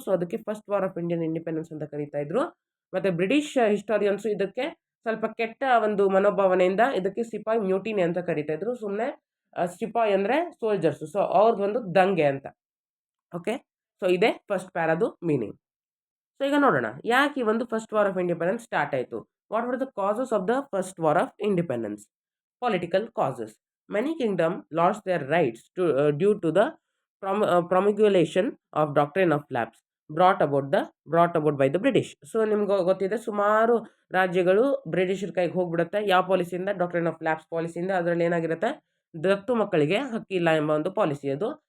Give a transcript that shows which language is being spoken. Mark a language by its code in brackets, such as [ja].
[kn] So ಅದಕ್ಕೆ first war of Indian independence ಅಂತ ಕರೀತಾ ಇದ್ರು. ಮತ್ತು ಬ್ರಿಟಿಷ್ ಹಿಸ್ಟಾರಿಯನ್ಸು ಇದಕ್ಕೆ ಸ್ವಲ್ಪ ಕೆಟ್ಟ ಒಂದು ಮನೋಭಾವನೆಯಿಂದ ಇದಕ್ಕೆ ಸಿಪಾಯ್ ಮ್ಯೂಟಿನಿ ಅಂತ ಕರೀತಾ ಇದ್ರು. ಸುಮ್ಮನೆ ಸಿಪಾಯ್ ಅಂದರೆ ಸೋಲ್ಜರ್ಸು, ಸೊ ಅವ್ರದ್ದೊಂದು ದಂಗೆ ಅಂತ. ಓಕೆ, ಸೊ ಇದೇ ಫಸ್ಟ್ ಪ್ಯಾರಾದು ಮೀನಿಂಗ್. ಸೊ ಈಗ ನೋಡೋಣ ಯಾಕೆ ಈ ಒಂದು first war of independence start ಆಯಿತು. [en] What were the causes of the first war of independence? Political causes. Many kingdoms lost their rights due to the promulgation of doctrine of lapse brought about by the British. [kn] So ನಿಮ್ಗೆ ಗೊತ್ತಿದೆ, ಸುಮಾರು ರಾಜ್ಯಗಳು ಬ್ರಿಟಿಷರ ಕೈಗೆ ಹೋಗ್ಬಿಡುತ್ತೆ. ಯಾವ ಪಾಲಿಸಿಯಿಂದ? Doctrine of lapse ಪಾಲಿಸಿಯಿಂದ. ಅದರಲ್ಲಿ ಏನಾಗಿರುತ್ತೆ, ದತ್ತು ಮಕ್ಕಳಿಗೆ ಹಕ್ಕಿಲ್ಲ ಎಂಬ ಒಂದು ಪಾಲಿಸಿ ಅದು.